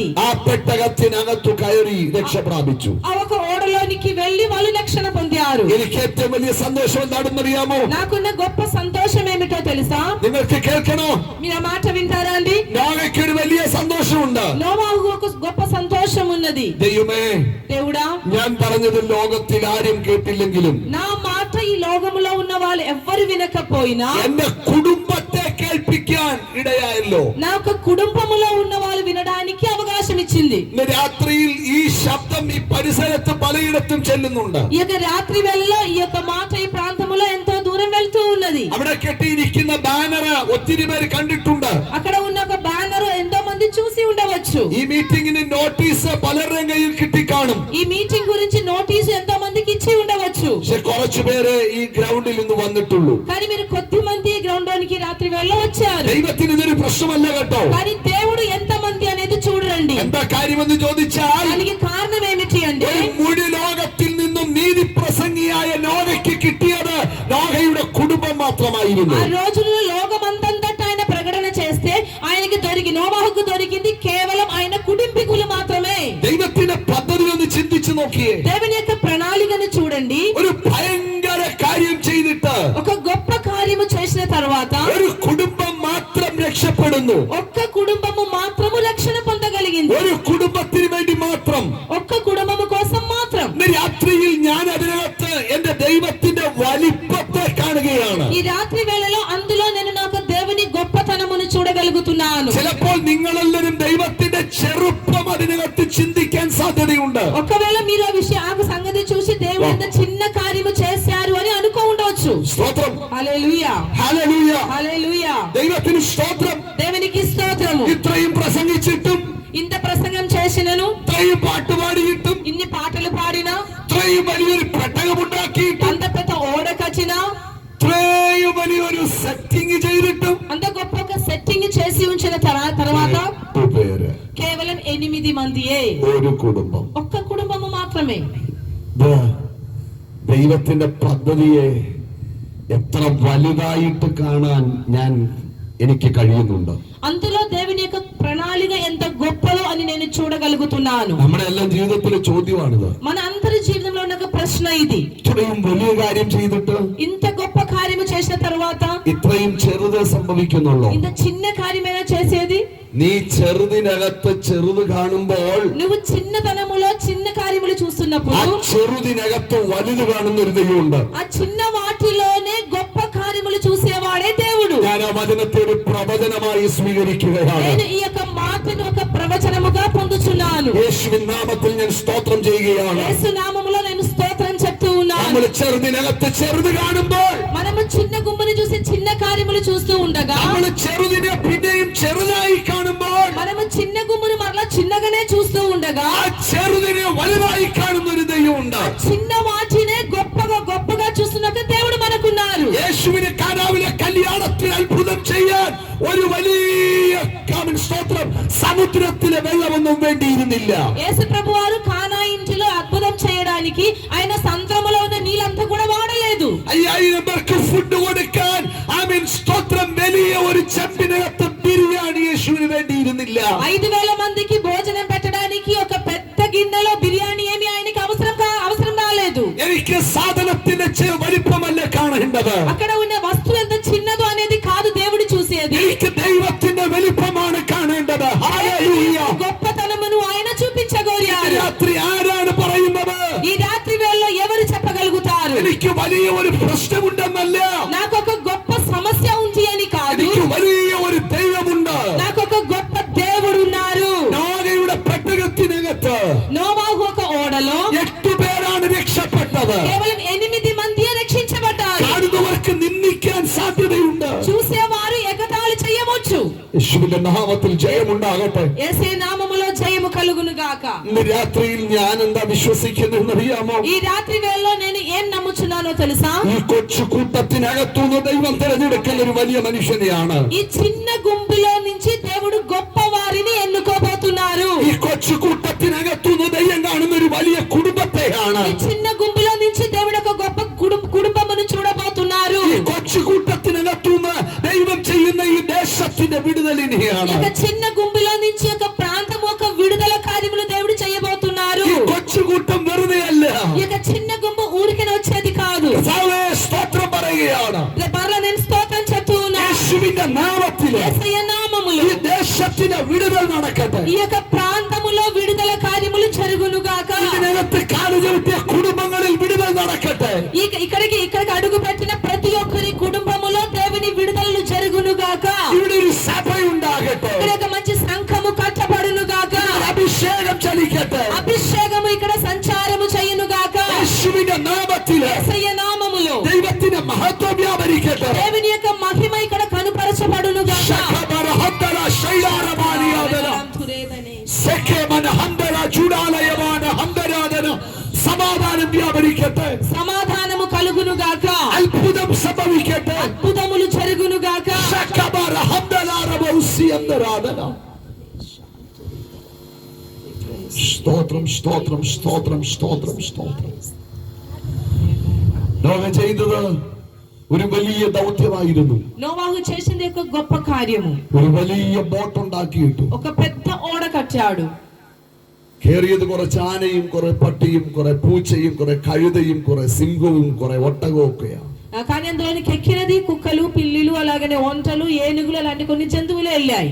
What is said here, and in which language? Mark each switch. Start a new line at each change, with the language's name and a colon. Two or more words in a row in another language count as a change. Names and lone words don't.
Malayalam: ആ പെട്ടകത്തിനകത്തു കയറി രക്ഷ പ്രാപിച്ചു.
Telugu: ఆ ఒక ఓడలోనికి వెళ్ళి వాళ్ళు రక్షణ పొందారు.
Malayalam: എനിക്ക് ഏറ്റവും വലിയ സന്തോഷം എന്താണെന്ന് അറിയാമോ?
Telugu: నాకున్న గొప్ప సంతోషం ఏమిటో తెలుసా?
Malayalam: നിങ്ങൾക്ക് കേൾക്കണോ?
Telugu: మీరు ఆ మాట వింటారా అండి?
Malayalam: നോഹയ്ക്ക് ഒരു വലിയ സന്തോഷമുണ്ട്.
Telugu: నోవాహుకు ఒక గొప్ప సంతోషం ఉన్నది.
Malayalam: ദൈവമേ,
Telugu: దేవుడా,
Malayalam: ഞാൻ പറഞ്ഞത് ലോകത്തിൽ ആരും കേട്ടില്ലെങ്കിലും
Telugu: నా మాట ఈ లోకములో ఉన్న వాళ్ళు ఎవ్వరు వినకపోయినా
Malayalam: എന്റെ കുടുംബത്തെ കേൾപ്പിക്കാൻ ഇടയായല്ലോ.
Telugu: నా ఒక కుటుంబములో ఉన్న వాళ్ళు వినడానికి అవకాశం ఇచ్చింది.
Malayalam: ഇന്ന് രാത്രിയിൽ ഈ ശബ്ദം ഈ പരിസരത്ത് പലയിടത്തും ചെല്ലുന്നുണ്ട്.
Telugu: ఈ యొక్క రాత్రి వేళలో ఈ యొక్క మాట ఈ ప్రాంతములో ఎంతో దూరం వెళ్తూ ఉన్నది.
Malayalam: അവിടെ കെട്ടിയിരിക്കുന്ന ബാനർ ഒത്തിരി പേര് കണ്ടിട്ടുണ്ട്.
Telugu: అక్కడ ఉన్న ఒక బ్యానర్ ఎంతో మంది చూసి ఉండవచ్చు.
Malayalam: ഈ മീറ്റിംഗിന് നോട്ടീസ് പലരുടെയും കയ്യിൽ കിട്ടിക്കാണും.
Telugu: ఈ మీటింగ్ గురించి నోటీసు ఎంతో మందికి ఇచ్చి ఉండవచ్చు.
Malayalam: പക്ഷെ കുറച്ചു പേര് ഈ ഗ്രൗണ്ടിൽ നിന്ന് വന്നിട്ടുള്ളൂ.
Telugu: కానీ మీరు కొద్ది మంది గ్రౌండ్ లోనికి రాత్రి వేళ వచ్చారు.
Malayalam: ദൈവത്തിന് ഇതൊരു പ്രശ്നമല്ല കേട്ടോ.
Telugu: కానీ దేవుడు ఎంత మంది అనేది చూడండి.
Malayalam: എന്താ കാര്യമെന്ന് ചോദിച്ചാൽ
Telugu: దానికి కారణం ఏమిటి అంటే
Malayalam: മുഴു ലോകത്തിൽ നിന്നും നീതി പ്രസംഗിയായ നോഹയ്ക്ക് കിട്ടിയത് നോഹയുടെ കുടുംബം മാത്രമായിരുന്നു.
Telugu: ఆ రోజుల్లో లోకమంతంతట ఆయన ప్రకటన చేస్తే ఆయనకి నోవాహుకు దొరికింది కేవలం ఆయన కుటుంబీకులు మాత్రమే.
Malayalam: ദൈവത്തിന്റെ പദ്ധതി ഒന്ന് ചിന്തിച്ചു നോക്കിയേ.
Telugu: దేవుని యొక్క ప్రణాళికను చూడండి.
Malayalam: ഒരു ഭയങ്കര കാര്യം ചെയ്തിട്ട്
Telugu: ఒక గొప్ప కార్యము చేసిన తర్వాత
Malayalam: ഒരു കുടുംബം മാത്രം രക്ഷപ്പെടുന്നു.
Telugu: ఒక్క కుటుంబము మాత్రము రక్షణ పొందగలిగింది.
Malayalam: ഒരു കുടുംബത്തിന് വേണ്ടി മാത്രം.
Telugu: ఒక్క కుటుంబము కోసం మాత్రం.
Malayalam: ഇന്ന് രാത്രിയിൽ ഞാൻ അതിനകത്ത് എന്റെ ദൈവത്തിന്റെ വലിപ്പത്തെ കാണുകയാണ്.
Telugu: ఈ రాత్రి వేళలో అందులో నేను నాకు దేవుని గొప్పతనమును చూడగలుగుతున్నాను.
Malayalam: ചിലപ്പോൾ നിങ്ങളെല്ലാവരും ദൈവത്തിന്റെ ചെറുപ്പം അതിനകത്ത് ചിന്തിക്കാൻ സാധ്യതയുണ്ട്.
Telugu: ఒకవేళ మీరు ఆ సంగతి చూసి దేవుడు ఎంత చిన్న కార్యము చేశారు అని అనుకో ఉండవచ్చు.
Malayalam: സ്തോത്രം.
Telugu: హల్లెలూయా,
Malayalam: ഹല്ലേലൂയ.
Telugu: హల్లెలూయా.
Malayalam: ദൈവത്തിന് സ്തോത്രം.
Telugu: దేవునికి స్తోత్రము.
Malayalam: ഇത്രയും പ്രസംഗിച്ചിട്ടും
Telugu: ఇంత ప్రసంగం చేసినను,
Malayalam: ഇത്രയും പാട്ട് പാടിയിട്ടും
Telugu: ఇన్ని పాటలు పాడినా,
Malayalam: ഇത്രയും വലിയൊരു പെട്ടകമുണ്ടാക്കിയിട്ടും
Telugu: అంత పెద్ద ఓడ కట్టినా,
Malayalam: ഇത്രയും വലിയൊരു സെറ്റിംഗ് ചെയ്തിട്ടും
Telugu: అంత గొప్ప ఒక సెట్టింగ్ చేసి ఉంచిన తర్వాత
Malayalam: 8 പേര്,
Telugu: కేవలం 8 మందియే,
Malayalam: ഒരു കുടുംബം.
Telugu: ఒక్క కుటుంబము మాత్రమే.
Malayalam: ദൈവത്തിന്റെ പദ്ധതിയെ എത്ര വലുതായിട്ട് കാണാൻ എനിക്ക് കഴിയുന്നുണ്ട്.
Telugu: అందులో దేవుని యొక్క ప్రణాళిక ఎంత గొప్పదో అని నేను చూడగలుగుతున్నాను.
Malayalam: നമ്മുടെ എല്ലാം ജീവിതത്തിലെ ചോദ്യമാണിത്.
Telugu: మన అందరి జీవితంలో ఉన్న ఒక ప్రశ్న ఇది.
Malayalam: ഇത്രയും വലിയ കാര്യം ചെയ്തിട്ട്
Telugu: ఇంత గొప్ప కార్యము చేసిన తర్వాత
Malayalam: ഇത്രയും ചെറുത് സംഭവിക്കുന്നുള്ളൂ.
Telugu: ఇంత చిన్న కార్యమైనా చేసేది.
Malayalam: നീ ചെറുതിനകത്ത് ചെറുത് കാണുമ്പോൾ
Telugu: నువ్వు చిన్నతనములో చిన్న కార్యములు
Malayalam: ആ
Telugu: చూస్తున్నప్పుడు
Malayalam: ചെറുതിനകത്ത് വലുത് കാണുന്ന ഒരു ദൈവമുണ്ട്.
Telugu: ఆ చిన్న వాటిలోనే గొప్ప కార్యములు చూసేవాడే దేవుడు.
Malayalam: ഞാൻ ആ വചനത്തെ ഒരു പ്രവചനമായി സ്വീകരിക്കുകയാണ്.
Telugu: నేను ఈ యొక్క మాటను ఒక ప్రవచనముగా పొందుచున్నాను.
Malayalam: യേശുവിൻ നാമത്തിൽ ഞാൻ സ്തോത്രം ചെയ്യുകയാണ്.
Telugu: యేసు నామములో నేను స్తోత్రం చెప్తూ ఉన్నాను.
Malayalam: നമ്മൾ ചെറുതിനകത്ത് ചെറുത് കാണുമ്പോൾ,
Telugu: మనము చిన్న గుమ్మని చూసి చిన్న కార్యములు చూస్తూ ఉండగా,
Malayalam: നമ്മൾ ചെറുതിനെ പിന്നെയും ചെറുതായി കാണുമ്പോൾ,
Telugu: మనము చిన్న గుమ్మను మరలా చిన్నగానే చూస్తూ ఉండగా
Malayalam: ആ ചെറുതിനെ വലുതായി കാണുന്ന ഒരു ദൈവമുണ്ട്.
Telugu: చిన్న వాటినే గొప్పగా చూస్తున్న ఒక దేవుడు మనకున్నారు.
Malayalam: യേശുവിനെ കാനാവിലെ കല്യാണത്തിൽ അത്ഭുതം ചെയ്യാൻ ഒരു വലിയ സ്തോത്രം സമുദ്രത്തിലെ വെള്ളമൊന്നും വേണ്ടിയിരുന്നില്ല.
Telugu: యేసు ప్రభువారు కానా ఇంటిలో అద్భుతం చేయడానికి ఆయన సంద్రములో ఉన్న నీళ్ళంతా కూడా వాడలేదు.
Malayalam: 5000 പേർക്ക് ഫുഡ് കൊടുക്കാൻ സ്തോത്രം വലിയ ഒരു ചെമ്പിനകത്ത് ബിരിയാണി യേശുവിന് വേണ്ടിയിരുന്നില്ല.
Telugu: 5000 మందికి భోజనం పెట్టడానికి ఒక పెద్ద గిన్నెలో బిర్యానీ ఏమి ఆయనకి అవసరం రాలేదు.
Malayalam: എനിക്ക് സാധനത്തിന്റെ വലിപ്പമല്ല കാണേണ്ടത്. നോക്കുന്നത്,
Telugu: అక్కడ ఉన్న వస్తువు ఎంత చిన్నదో అనేది కాదు దేవుడు చూసేది.
Malayalam: എനിക്ക് ദൈവത്തിന്റെ വലിപ്പമാണ് കാണേണ്ടത്. ഹല്ലേലൂയ.
Telugu: గొప్పతనమును ఆయన చూపించగోరారు.
Malayalam: രാത്രി ആരാണ് പറയുന്നത്?
Telugu: ఈ రాత్రి వేళలో ఎవరు చెప్పగలుగుతారు?
Malayalam: എനിക്ക് വലിയ ഒരു പ്രശ്നമുണ്ടെന്നല്ല,
Telugu: నాకు ఒక గొప్ప సమస్య ఉంది అని కాదు,
Malayalam: എനിക്ക് വലിയ ഒരു ദൈവമുണ്ട്.
Telugu: నాకు ఒక గొప్ప దేవుడు ఉన్నారు.
Malayalam: നോഹയുടെ പെട്ടകത്തിനകത്ത്
Telugu: నోవాహు ఒక ఓడలో
Malayalam: 8 പേരാണ് രക്ഷപ്പെട്ടത്.
Telugu: కేవలం 8 మందియే రక్షించబడ్డారు.
Malayalam: കാണുന്നവർക്ക് നിന്ദിക്കാൻ സാധ്യതയുണ്ട്.
Telugu: చూసేవారు ఎగతాళి చేయవచ్చు.
Malayalam: യേശുവിന്റെ നാമത്തിൽ ജയമുണ്ടാകട്ടെ.
Telugu: యేసే నామములో జయము కలుగును గాక.
Malayalam: ഇന്ന് രാത്രിയിൽ ഞാൻ എന്താ വിശ്വസിക്കുന്നതെന്ന് അറിയാമോ?
Telugu: ఈ రాత్రి వేళలో నేను ఏం నమ్ముచున్నానో తెలుసా?
Malayalam: ഈ കൊച്ചു കൂട്ടത്തിനകത്തുനിന്ന് ദൈവം തിരഞ്ഞെടുക്കുന്ന ഒരു വലിയ മനുഷ്യനെയാണ്.
Telugu: ఈ చిన్న గుంపులో నుంచి దేవుడు గొప్ప వారిని ఎన్నుకోబోతున్నారు.
Malayalam: ഈ കൊച്ചു കൂട്ടത്തിനകത്തുനിന്ന് ദൈവം കാണുന്ന ഒരു വലിയ കുടുംബത്തെയാണ്.
Telugu: ఈ చిన్న గుంపులో నుంచి దేవుడు ఒక గొప్ప కుటుంబమును చూడబోతున్నారు.
Malayalam: ഈ കൊച്ചു കൂട്ടത്തിനകത്തുനിന്ന് ദൈവം ചെയ്യുന്ന ഈ ദേശത്തിന്റെ വിടുതലിനെയാണ്.
Telugu: ఒక చిన్న గుంపులో నుంచి ఒక ప్రాంతం ఒక విడుదల కార్యములు దేవుడు చేయబోతున్నారు.
Malayalam: ഈ കൊച്ചു കൂട്ടം വെറുതെ അല്ല.
Telugu: ఈ యొక్క చిన్న గుంపు ఊరికనే వచ్చేది కాదు.
Malayalam: കർത്താവേ, സ്തോത്രം പറയുകയാണ്.
Telugu: పర్లో నేను స్తోత్రం చెప్తూ ఉన్నా.
Malayalam: യേശുവിന്റെ നാമത്തില്
Telugu: యేసయ్య నామములో
Malayalam: ഈ ദേശത്തിന് വിടുതൽ നടക്കട്ടെ.
Telugu: ఈ యొక్క ప్రాంతములో విడుదల కార్యములు జరుగును గాక.
Malayalam: ഇതിനകത്ത് കാലുചവിട്ടിയ കുടുംബങ്ങളിൽ വിടുതൽ നടക്കട്ടെ.
Telugu: ఇక్కడికి అడుగు పెట్టిన ప్రతి ఒక్కరి కుటుంబములో దేవుని విడుదలలు జరుగును గాక.
Malayalam: ഇവിടെ ഒരു സഭയുണ്ടാകട്ടെ.
Telugu: ఇక్కడ ఒక మంచి సంఘము కట్టబడును గాక.
Malayalam: അഭിഷേകം ചലിക്കട്ടെ.
Telugu: అభిషేకము ఇక్కడ సంచారము చేయును గాక.
Malayalam: യേശുവിന്റെ നാമത്തില്
Telugu: యేసయ్య నామములో
Malayalam: ദൈവത്തിന്റെ മഹത്വം വ്യാപരിക്കട്ടെ.
Telugu: దేవుని యొక్క మహిమ ఇక్కడ కనుపరచబడును గాక. ശഖബരഹദ്ദല ശൈലാരമാനിയാദന സെഖേമന ഹന്ദല ചൂടാലയമാന ഹന്ദരാദന
Malayalam: സമാധാനം വ്യാപരിക്കട്ടെ.
Telugu: సమాధానము కలుగును గాక.
Malayalam: അത്ഭുതം സംഭവിക്കട്ടെ.
Telugu: అద్భుతములు జరుగును గాక. ശഖബരഹദ്ദലാരമൗസിയന്തരാദന.
Malayalam: സ്തോത്രം സ്തോത്രം സ്തോത്രം സ്തോത്രം സ്തോത്രം. നോഹ ചെയ്തത് ഒരു വലിയ ദൗത്യമായിരുന്നു.
Telugu: నోవాహు చేసింది ఒక గొప్ప కార్యము.
Malayalam: ഒരു വലിയ ബോട്ട് ഉണ്ടാക്കിയിട്ടു.
Telugu: ఒక పెద్ద ఓడ కట్టాడు.
Malayalam: കേറിയത് കുറച്ച് ആനയും കുറെ പട്ടിയും കുറെ പൂച്ചയും കുറെ കഴുതയും കുറെ സിംഹവും കുറെ ഒട്ടകവും ഒക്കെയാണ്.
Telugu: కానీ అందులోనికి ఎక్కినది కుక్కలు, పిల్లిలు, అలాగనే ఒంటలు, ఏనుగులు అలాంటి కొన్ని జంతువులు వెళ్ళాయి.